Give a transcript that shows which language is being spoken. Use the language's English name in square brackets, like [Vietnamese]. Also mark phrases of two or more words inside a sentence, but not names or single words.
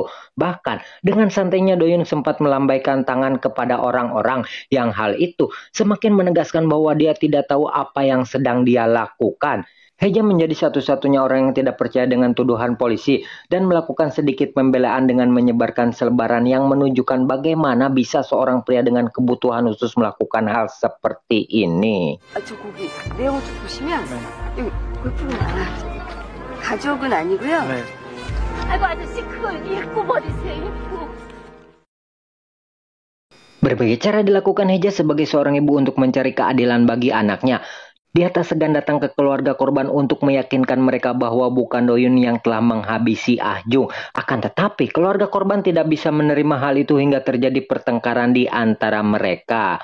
[Indonesian] Bahkan, dengan santainya Doyun sempat melambaikan tangan kepada orang-orang yang hal itu semakin menegaskan bahwa dia tidak tahu apa yang sedang dia lakukan. Heja menjadi satu-satunya orang yang tidak percaya dengan tuduhan polisi dan melakukan sedikit pembelaan dengan menyebarkan selebaran yang menunjukkan bagaimana bisa seorang pria dengan kebutuhan khusus melakukan hal seperti ini. [Korean] 저기 내용 좀 보시면 여기 골프는 가족은 아니고요. 아이고 아저씨 그걸 읽고 버리세요. [Indonesian] Berbagai cara dilakukan Heja sebagai seorang ibu untuk mencari keadilan bagi anaknya. Dia tak segan datang ke keluarga korban untuk meyakinkan mereka bahwa bukan Doyun yang telah menghabisi Ah Jung. Akan tetapi keluarga korban tidak bisa menerima hal itu hingga terjadi pertengkaran di antara mereka.